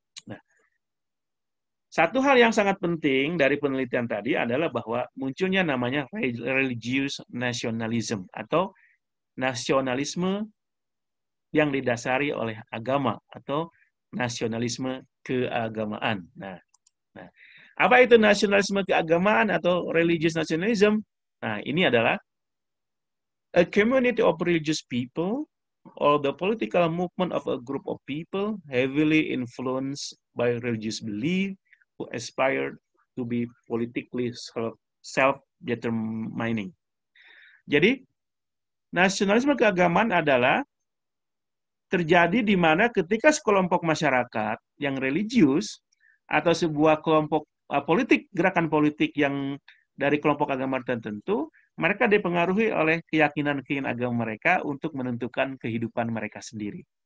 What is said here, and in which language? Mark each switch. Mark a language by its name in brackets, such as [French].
[Indonesian] Nah, satu hal yang sangat penting dari penelitian tadi adalah bahwa munculnya namanya religious nationalism atau nasionalisme yang didasari oleh agama atau nasionalisme keagamaan. Nah, apa itu nasionalisme keagamaan atau religious nationalism? Nah, ini adalah [English] a community of religious people or the political movement of a group of people heavily influenced by religious belief who aspire to be politically self-determining. [Indonesian] Jadi, nasionalisme keagamaan adalah terjadi di mana ketika sekelompok masyarakat yang religius atau sebuah kelompok politik, gerakan politik yang dari kelompok agama tertentu, mereka dipengaruhi oleh keyakinan-keyakinan agama mereka untuk menentukan kehidupan mereka sendiri.